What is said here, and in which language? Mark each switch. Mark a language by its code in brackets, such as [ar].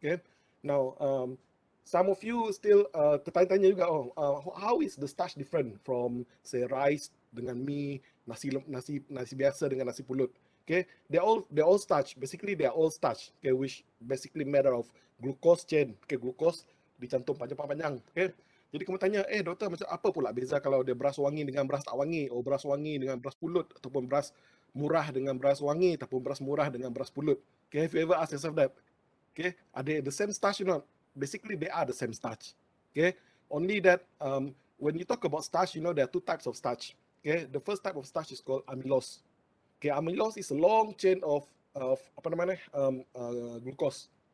[en] Okay, now some of you still [ms] tertanya-tanya juga, [en] how is the starch different from say rice [ms] dengan mee, nasi biasa dengan nasi pulut? [en] Okay, they're all starch. Basically, they're all starch. Okay, which basically matter of glucose chain. Okay, [ms] glucose dicantum panjang-panjang. [en] Okay, [ms] jadi kamu tanya, doktor, macam apa pula beza kalau dia beras wangi dengan beras tak wangi, or beras wangi dengan beras pulut, ataupun beras murah dengan beras wangi, ataupun beras murah dengan beras pulut? [en] Okay, have you ever asked yourself that? Okay, are they the same starch or not? Basically, they are the same starch. Okay, only that when you talk about starch, you know there are 2 types of starch. Okay, the first type of starch is called amylose. Okay, amylose is a long chain of [ms] apa namanya [en] glucose.